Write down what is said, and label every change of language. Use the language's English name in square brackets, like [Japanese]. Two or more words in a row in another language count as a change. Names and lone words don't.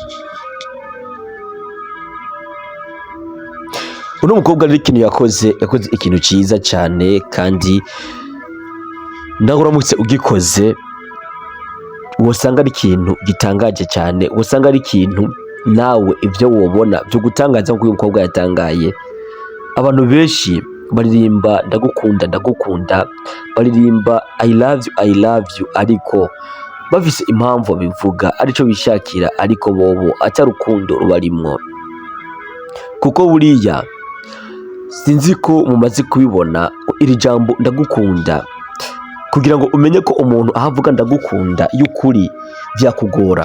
[Rundi] Uno mukobwa rero ikintu yakoze ikintu cyiza cyane, kandi nawe uramutse ugikoze wosanga ari ikintu gitangaje cyane, wosanga ari ikintu nawe ibyo wobona byo gutangaza nk'uyu mukobwa yatangaye. Abantu benshi baririmba ndagukunda ndagukunda, baririmba [English] I love you, [Rundi] ariko bafise impamvu bivuga arico bishakira, ariko bobo atari urukundo rubarimwo. Kuko buriya sinzi ko mumaze kubibona, iri jambo ndagukunda, kugira ngo umenye ko umuntu ahavuga ndagukunda y'ukuri byakugora.